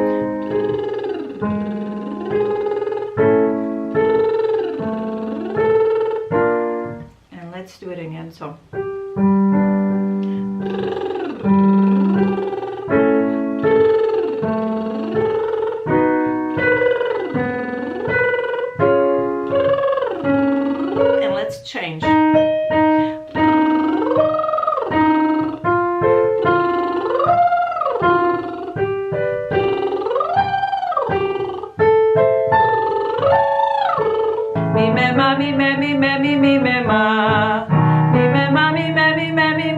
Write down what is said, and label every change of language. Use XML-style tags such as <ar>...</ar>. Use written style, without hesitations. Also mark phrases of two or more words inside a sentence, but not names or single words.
<en>And let's do it again, so. And let's change. Mi me ma mi me mi me mi mi me ma mi me ma mi me mi me mi</en>